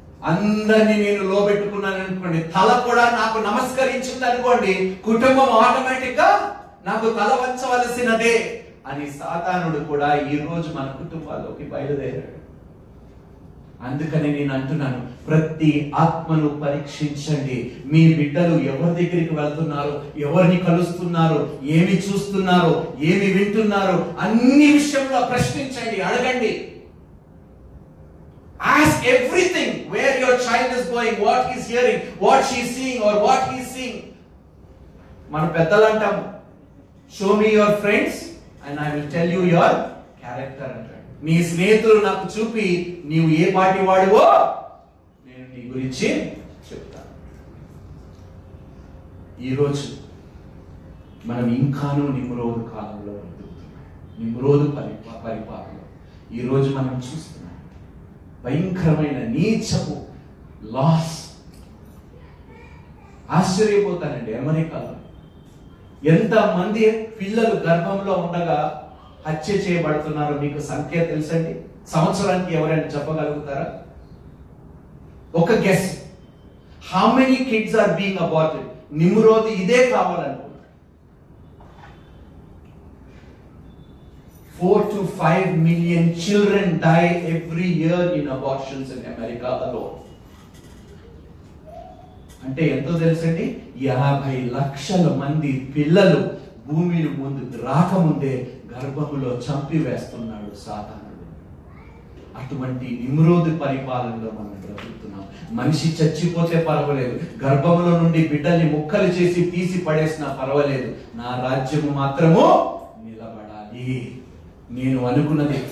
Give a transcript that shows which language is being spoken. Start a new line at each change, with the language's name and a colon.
Telugu: అందరినీ నేను లోబెట్టుకున్నాను అనుకోండి, తల కూడా నాకు నమస్కరించింది అనుకోండి, కుటుంబం ఆటోమేటిక్ గా నాకు తల వంచవలసినదే అని సాతానుడు కూడా ఈ రోజు మన కుటుంబాల్లోకి బయలుదేరాడు. అందుకని నేను అంటున్నాను, ప్రతి ఆత్మను పరీక్షించండి. మీ బిడ్డలు ఎవరి దగ్గరికి వెళ్తున్నారు, ఎవరిని కలుస్తున్నారు, ఏమి చూస్తున్నారు, ఏమి వింటున్నారు, అన్ని విషయంలో ప్రశ్నించండి, అడగండి.
English: Ask everything, where your child is going, what he is hearing, what she is seeing or what he is seeing.
Telugu: మన పెద్దలు అంటాం,
English: show me your friends and I will tell you your
Telugu: character అంటాడు. నీ స్నేహితులు నాకు చూపి నీవు ఏ పాటి వాడివో నేను నీ గురించి చెప్తాను. ఈరోజు మనం ఇంకాను నిమ్రోదు కాలంలో బ్రతుకుతున్నాం. నిమ్రోదు పరిపాలన ఈరోజు మనం చూస్తున్నాం. భయంకరమైన నీచపు లాస్. ఆశ్చర్యపోతానండి, అమెరికాలో ఎంతమంది పిల్లలు గర్భంలో ఉండగా హత్య చేయబడుతున్నారో మీకు సంఖ్య తెలుసండి? సంవత్సరానికి ఎవరైనా చెప్పగలుగుతారా? ఒక guess.
English: How many kids are being aborted?
Telugu: నిమ్రోదు ఇదే కావాలనుకుంటున్నారు.
English: 4 to 5 million children die every year in abortions in America alone.
Telugu: అంటే ఎంతో తెలుసండి? 50 లక్షల మంది పిల్లలు భూమిని ముందు రాకముందే గర్భములో చంపివేస్తున్నాడు సాతానుడు. అటువంటి నిమ్రోదు పరిపాలనలో మనం బ్రతుకుతున్నాం. మనిషి చచ్చిపోతే పర్వాలేదు, గర్భములో నుండి బిడ్డల్ని ముక్కలు చేసి తీసి పడేసినా పర్వాలేదు, నా రాజ్యము మాత్రము నిలబడాలి. నేను అనుకున్నది.